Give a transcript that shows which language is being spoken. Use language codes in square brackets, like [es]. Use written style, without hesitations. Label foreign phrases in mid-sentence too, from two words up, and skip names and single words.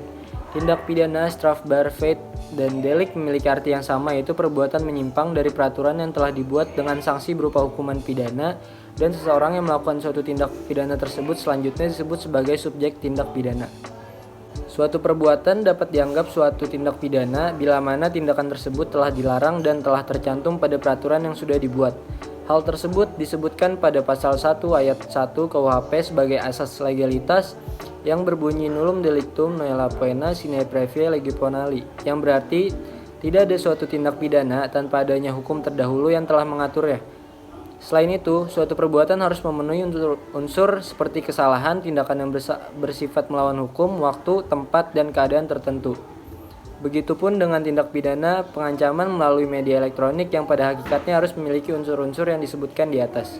[id] Tindak pidana strafbaarheid dan delik memiliki arti yang sama yaitu perbuatan menyimpang dari peraturan yang telah dibuat dengan sanksi berupa hukuman pidana dan seseorang yang melakukan suatu tindak pidana tersebut selanjutnya disebut sebagai subjek tindak pidana. Suatu perbuatan dapat dianggap suatu tindak pidana bila mana tindakan tersebut telah dilarang dan telah tercantum pada peraturan yang sudah dibuat. Hal tersebut disebutkan pada pasal 1 ayat 1 KUHP sebagai asas legalitas yang berbunyi [la] nullum delictum nulla poena sine previa lege ponali, [id] yang berarti tidak ada suatu tindak pidana tanpa adanya hukum terdahulu yang telah mengaturnya. Selain itu, suatu perbuatan harus memenuhi unsur seperti kesalahan, tindakan yang bersifat melawan hukum, waktu, tempat, dan keadaan tertentu. Begitupun dengan tindak pidana pengancaman melalui media elektronik yang pada hakikatnya harus memiliki unsur-unsur yang disebutkan di atas.